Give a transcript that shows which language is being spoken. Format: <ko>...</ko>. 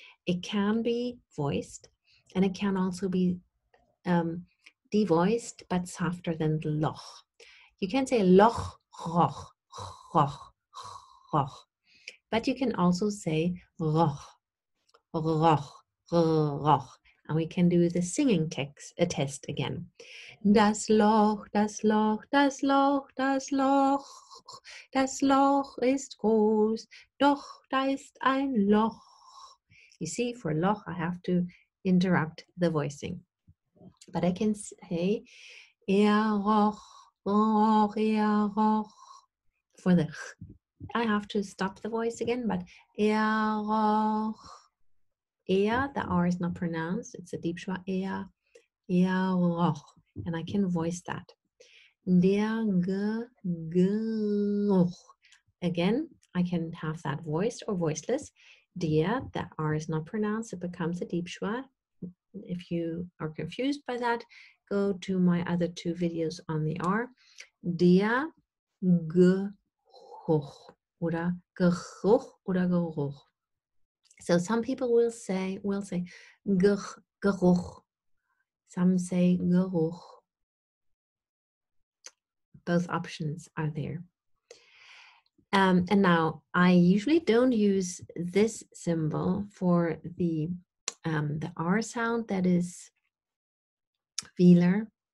<en>It can be voiced, and it can also be devoiced, but softer than the Loch. You can say Loch, roch, roch, roch, but you can also say roch, roch, roch. And we can do the singing test again.</en> <de>Das Loch, das Loch, das Loch, das Loch. Das Loch ist groß, doch da ist ein Loch.</de> <en>You see, for Loch, I have to interrupt the voicing. But I can say, roch, roch, roch. For the I have to stop the voice again, but roch. The R is not pronounced. It's a deep schwa. Roch. And I can voice that.</en> <de>Der Geruch.</de> <en>Again, I can have that voiced or voiceless. Der, the R is not pronounced. It becomes a deep schwa. If you are confused by that, go to my other two videos on the R.</en> <de>Der Geruch oder Geruch oder Geruch.</de> <en>So some people will say Geruch. Some say Geruch. Both options are there. And now I usually don't use this symbol for the R sound that is velar.</en>